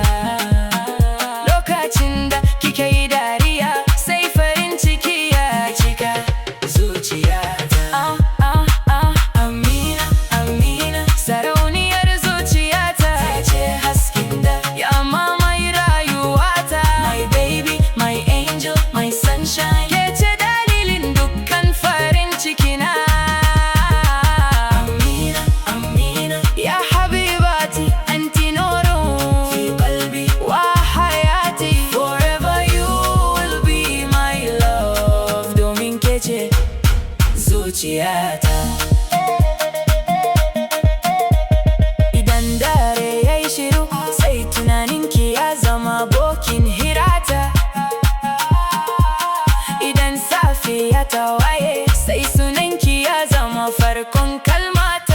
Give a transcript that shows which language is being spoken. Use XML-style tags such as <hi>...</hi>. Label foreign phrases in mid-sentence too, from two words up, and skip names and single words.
<ha>Lokacin da kika yi dariya, sai farin ciki ya cika zuciyata. Amina, Amina, sarauniyar zuciyata, ke ce hasken da ya mamaye rayuwata.</ha> <en>My baby, my angel, my sunshine,</en> <ha>ke ce dalilin dukkan farin cikina.</ha> <ar>Amina, Amina, يا حبيبتي أنت نور في قلبي وحياتي.</ar> <en>Forever you will be my love,</en> <ha>domin ke ce zuciyata. Idan dare yayi shiru, sai tunaninki ya zama abokin hirata. Idan safiya ta waye, sai sunanki ya zama farkon kalmata.</ha>